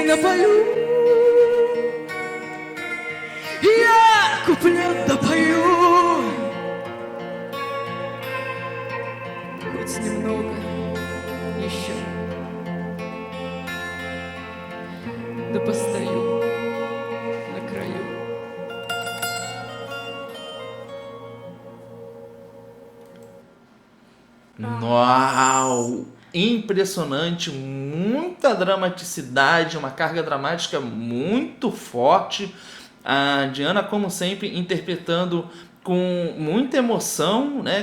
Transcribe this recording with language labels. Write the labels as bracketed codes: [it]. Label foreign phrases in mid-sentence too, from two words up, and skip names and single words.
[ru] напою, я куплет допою, хоть немного еще, да постою на краю. Uau! [pt] Impressionante, muita dramaticidade, uma carga dramática muito forte. A Diana, como sempre, interpretando com muita emoção, né?